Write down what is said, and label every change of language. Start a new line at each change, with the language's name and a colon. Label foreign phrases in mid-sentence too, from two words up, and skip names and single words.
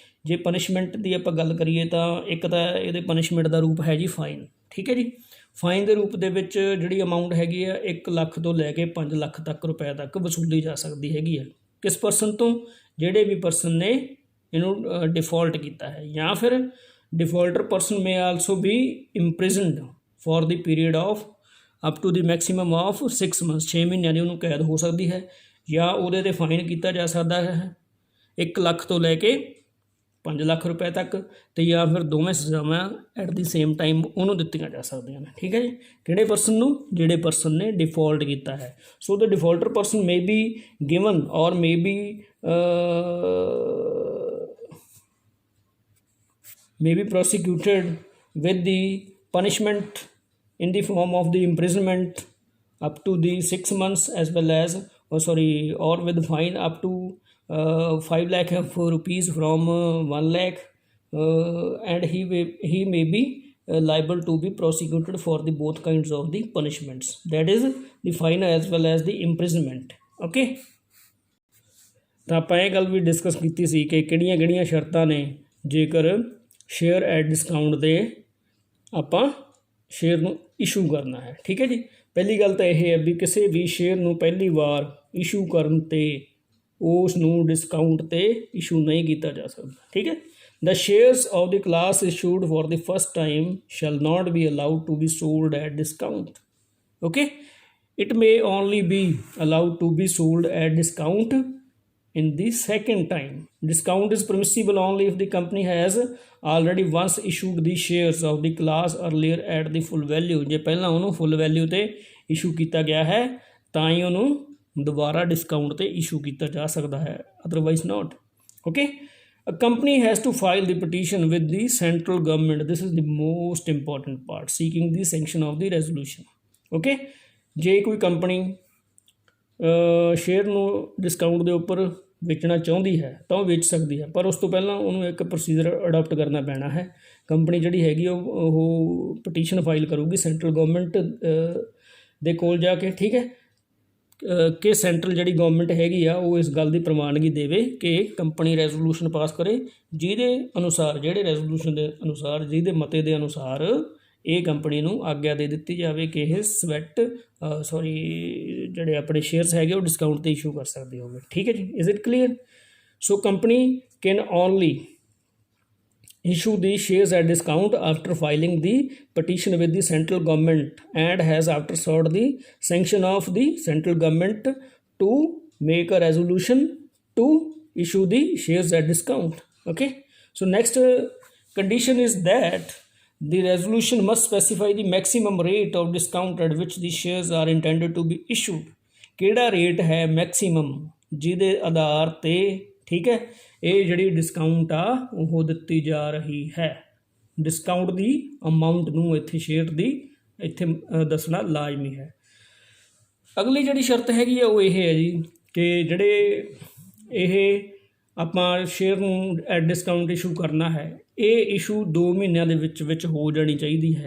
Punjabi: ਜੇ ਪਨਿਸ਼ਮੈਂਟ ਦੀ ਆਪਾਂ ਗੱਲ ਕਰੀਏ ਤਾਂ ਇੱਕ ਤਾਂ ਇਹਦੇ ਪਨਿਸ਼ਮੈਂਟ ਦਾ ਰੂਪ ਹੈ ਜੀ ਫਾਈਨ। ਠੀਕ ਹੈ ਜੀ। ਫਾਈਨ ਦੇ ਰੂਪ ਦੇ ਵਿੱਚ ਜਿਹੜੀ ਅਮਾਊਂਟ ਹੈਗੀ ਆ 1 ਲੱਖ ਤੋਂ ਲੈ ਕੇ 5 ਲੱਖ ਤੱਕ ਰੁਪਏ ਤੱਕ ਵਸੂਲੀ ਜਾ ਸਕਦੀ ਹੈਗੀ ਆ। ਕਿਸ ਪਰਸਨ ਤੋਂ? ਜਿਹੜੇ ਵੀ ਪਰਸਨ ਨੇ ਇਹਨੂੰ ਡਿਫਾਲਟ ਕੀਤਾ ਹੈ, ਜਾਂ ਫਿਰ
English: defaulter person may also be imprisoned for the period of up to the maximum of 6 months।
Punjabi: 6 ਮਹੀਨਿਆਂ ਦੀ ਉਹਨੂੰ ਕੈਦ ਹੋ ਸਕਦੀ ਹੈ, ਜਾਂ ਉਹਦੇ 'ਤੇ ਫਾਈਨ ਕੀਤਾ ਜਾ ਸਕਦਾ ਹੈ 1 ਲੱਖ ਤੋਂ ਲੈ ਕੇ 5 ਲੱਖ ਰੁਪਏ ਤੱਕ, ਅਤੇ ਜਾਂ ਫਿਰ ਦੋਵੇਂ ਸਜ਼ਾਵਾਂ
English: at the same time
Punjabi: ਉਹਨੂੰ ਦਿੱਤੀਆਂ ਜਾ ਸਕਦੀਆਂ ਨੇ। ਠੀਕ ਹੈ ਜੀ। ਕਿਹੜੇ ਪਰਸਨ ਨੂੰ? ਜਿਹੜੇ ਪਰਸਨ ਨੇ ਡਿਫਾਲਟ ਕੀਤਾ ਹੈ।
English: so the defaulter person may be given or may be prosecuted with the punishment in the form of the imprisonment up to the 6 months, as well as or with fine up to 5 lakh of rupees from 1 lakh, and he may be liable to be prosecuted for the both kinds of the punishments, that is the fine as well as the imprisonment.
Punjabi: Okay, ਤਾਂ ਆਪਾਂ ਇਹ ਗੱਲ ਵੀ ਡਿਸਕਸ ਕੀਤੀ ਸੀ ਕਿ ਕਿਹੜੀਆਂ ਸ਼ਰਤਾਂ ਨੇ ਜੇਕਰ
English: share at discount
Punjabi: 'ਤੇ ਆਪਾਂ ਸ਼ੇਅਰ ਨੂੰ ਇਸ਼ੂ ਕਰਨਾ ਹੈ। ਠੀਕ ਹੈ ਜੀ। ਪਹਿਲੀ ਗੱਲ ਤਾਂ ਇਹ ਹੈ ਵੀ ਕਿਸੇ ਵੀ ਸ਼ੇਅਰ ਨੂੰ ਪਹਿਲੀ ਵਾਰ ਇਸ਼ੂ ਕਰਨ 'ਤੇ ਉਸ ਨੂੰ ਡਿਸਕਾਊਂਟ 'ਤੇ ਇਸ਼ੂ ਨਹੀਂ ਕੀਤਾ ਜਾ ਸਕਦਾ। ਠੀਕ ਹੈ।
English: The shares of the class issued for the first time shall not be allowed to be sold at discount. Okay, it may only be allowed to be sold at discount in the second time. Discount is permissible only if the company has already once issued the shares of the class earlier at the full value.
Punjabi: ਜੇ ਪਹਿਲਾਂ ਉਹਨੂੰ
English: full value
Punjabi: 'ਤੇ ਇਸ਼ੂ ਕੀਤਾ ਗਿਆ ਹੈ ਤਾਂ ਹੀ ਉਹਨੂੰ ਦੁਬਾਰਾ ਡਿਸਕਾਊਂਟ 'ਤੇ ਇਸ਼ੂ ਕੀਤਾ ਜਾ ਸਕਦਾ ਹੈ,
English: otherwise not.
Punjabi: ਓਕੇ।
English: A company has to file the petition with the central government. This is the most important part, seeking the sanction of the resolution.
Punjabi: Okay, ਜੇ ਕੋਈ ਕੰਪਨੀ ਸ਼ੇਅਰ ਨੂੰ ਡਿਸਕਾਊਂਟ ਦੇ ਉੱਪਰ ਵੇਚਣਾ ਚਾਹੁੰਦੀ ਹੈ ਤਾਂ ਉਹ ਵੇਚ ਸਕਦੀ ਹੈ, ਪਰ ਉਸ ਤੋਂ ਪਹਿਲਾਂ ਉਹਨੂੰ ਇੱਕ
English: procedure adopt
Punjabi: ਕਰਨਾ ਪੈਣਾ ਹੈ। ਕੰਪਨੀ ਜਿਹੜੀ ਹੈਗੀ ਉਹ
English: petition file
Punjabi: ਕਰੂਗੀ
English: central government
Punjabi: ਦੇ ਕੋਲ ਜਾ ਕੇ। ਠੀਕ ਹੈ। ਕਿ ਸੈਂਟਰਲ ਜਿਹੜੀ ਗੌਰਮੈਂਟ ਹੈਗੀ ਆ ਉਹ ਇਸ ਗੱਲ ਦੀ ਪ੍ਰਵਾਨਗੀ ਦੇਵੇ ਕਿ
English: company resolution
Punjabi: ਪਾਸ ਕਰੇ, ਜਿਹਦੇ ਅਨੁਸਾਰ ਜਿਹੜੇ ਰੈਜ਼ੋਲੂਸ਼ਨ ਦੇ ਅਨੁਸਾਰ ਜਿਹਦੇ ਮਤੇ ਦੇ ਅਨੁਸਾਰ ਇਹ ਕੰਪਨੀ ਨੂੰ ਆਗਿਆ ਦੇ ਦਿੱਤੀ ਜਾਵੇ ਕਿ ਇਹ ਜਿਹੜੇ ਆਪਣੇ ਸ਼ੇਅਰਸ ਹੈਗੇ ਉਹ ਡਿਸਕਾਊਂਟ 'ਤੇ ਇਸ਼ੂ ਕਰ ਸਕਦੇ ਹੋਵੇ। ਠੀਕ ਹੈ ਜੀ।
English: is it clear? so company can only issue the shares at discount after filing the petition with the central government and has after sought the sanction of the central government to make a resolution to issue the shares at discount. Okay, so next condition is that the resolution must specify the maximum rate of discount at which the shares are intended to be issued.
Punjabi: ਕਿਹੜਾ ਰੇਟ ਹੈ ਮੈਕਸੀਮਮ ਜਿਹਦੇ ਆਧਾਰ ਤੇ, ਠੀਕ ਹੈ, ਇਹ ਜਿਹੜੀ ਡਿਸਕਾਊਂਟ ਆ ਉਹ ਦਿੱਤੀ ਜਾ ਰਹੀ ਹੈ। ਡਿਸਕਾਊਂਟ ਦੀ ਅਮਾਊਂਟ ਨੂੰ ਇੱਥੇ ਸ਼ੇਅਰ ਦੀ ਇੱਥੇ ਦੱਸਣਾ ਲਾਜ਼ਮੀ ਹੈ। ਅਗਲੀ ਜਿਹੜੀ ਸ਼ਰਤ ਹੈਗੀ ਆ ਉਹ ਇਹ ਹੈ ਜੀ ਕਿ ਜਿਹੜੇ ਇਹ ਆਪਾਂ ਸ਼ੇਅਰ ਨੂੰ
English: at discount
Punjabi: ਇਸ਼ੂ ਕਰਨਾ ਹੈ, ਇਹ ਇਸ਼ੂ 2 ਮਹੀਨਿਆਂ ਦੇ ਵਿੱਚ ਹੋ ਜਾਣੀ ਚਾਹੀਦੀ ਹੈ।